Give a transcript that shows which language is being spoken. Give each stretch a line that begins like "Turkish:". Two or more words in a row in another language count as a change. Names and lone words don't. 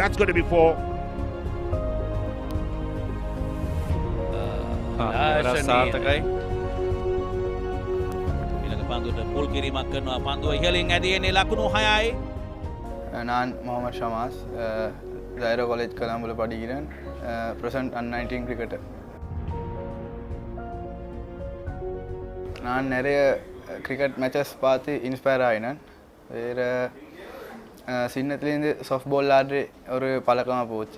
English: That's going to be 4.
Sinhala: සාර්ථකයි. ඊළඟ පන්දුවට පුල් කිරීමක් කරනවා. පන්දුව ඉහළින් ඇදීනේ ලකුණු 6යි.
Tamil: நான் முகமது ஷமாஸ் ஜைரோ காலேஜ் கலாம்புல படிக்கிறேன்.
English: present under-19 cricketer.
Tamil: நான் நிறைய
English: cricket matches
Tamil: பார்த்து இன்ஸ்பயர் ஆகினேன். வேறு சின்னத்துலேருந்து
English: soft ball
Tamil: ஆடி ஒரு பழக்கமாக போச்சு.